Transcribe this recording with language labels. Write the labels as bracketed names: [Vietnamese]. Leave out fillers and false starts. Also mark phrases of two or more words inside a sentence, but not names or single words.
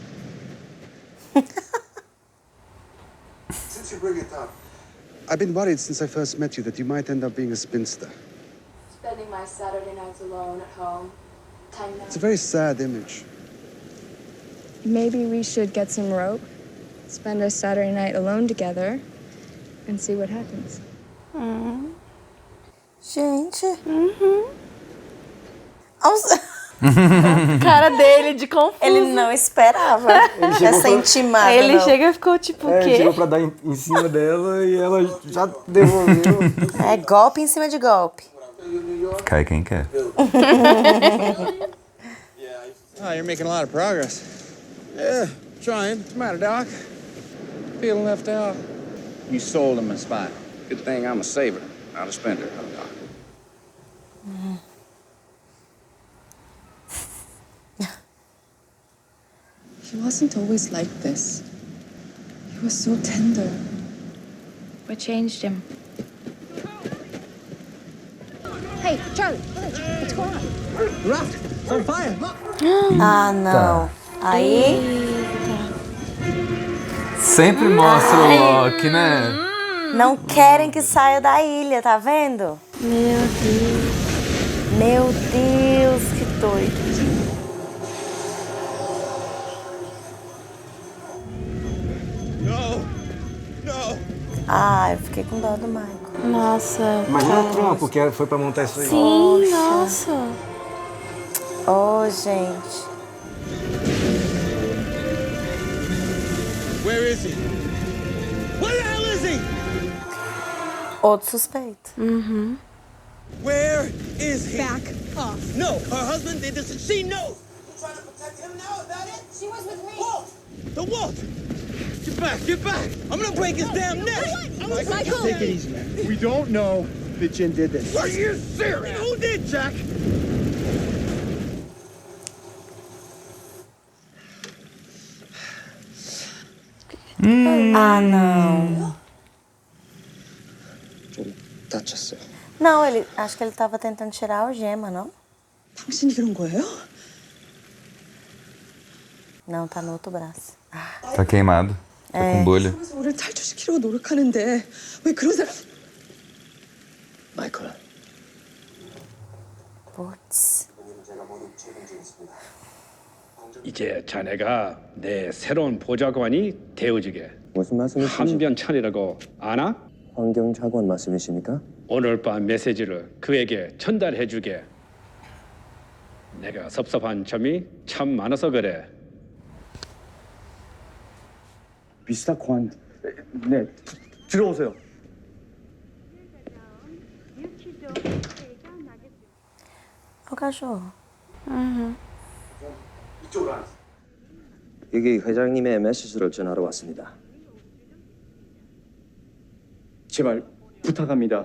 [English] Since you bring it up, I've been worried since I first met you that you might end up being a spinster. Spending my Saturday nights alone at home. Time now. It's a very sad image. Maybe we should get some rope, spend a Saturday night alone together, and see what happens. [Portuguese] Gente. Nossa. Cara dele de confuso. Ele não esperava essa intimada. Ele não. chega e ficou tipo, o quê? Chegou pra dar em cima dela e ela já devolveu. É golpe em cima de golpe. Cai quem quer. [English] Oh, you're making a lot of progress. Yeah, trying. What's the matter, Doc? Feeling left out? You sold him a spot. Good thing I'm a saver, not a spender. He wasn't always like this. He was so tender. What changed him? Hey, Charlie, what's going on? Raft, it's on fire. [Portuguese] Ah, não. Aí, Sempre mostra o Loki, né? não querem que saia da ilha, tá vendo? Meu Deus. Meu Deus, que doido. Ah, eu fiquei com dó do Michael. Nossa. Imagina o trampo, porque foi pra montar isso aí. Sim, nossa. Oh, gente. [English] Where is he? Where the hell is he? [Portuguese] Outro suspeito. [English] Where is he? Back off. No, her husband did this and she knows. You trying to protect him now? Is that it? She was with me. Walt! The Walt! Get back, get back! I'm gonna break his damn neck! Michael! Take it easy, man. We don't know that Jin did this. Are you serious? Who did, Jack? [Portuguese] Ah, não. [Korean] 좀 다쳤어요. [Portuguese] Não, acho que ele tava tentando tirar a algema, não? [Korean] 당신이 그런 거예요? [Portuguese] Não, tá no outro braço. Tá queimado. Tá com bolha. [Korean] 그래서 우리를 탈출시키려고 노력하는데 왜 그런 사람... 마이클, [Portuguese] Putz. [Korean] 이제 자네가 내 새로운 보좌관이 되어주게. 무슨 말씀이신지 한변찬이라고 아나? 환경차관 말씀이십니까? 오늘 밤 메시지를 그에게 전달해주게. 내가 섭섭한 점이 참 많아서 그래. 미스터 권. 네, 들어오세요. [Portuguese] O cachorro. [Korean] 여기 회장님의 메시지를 전하러 왔습니다. 제발 부탁합니다.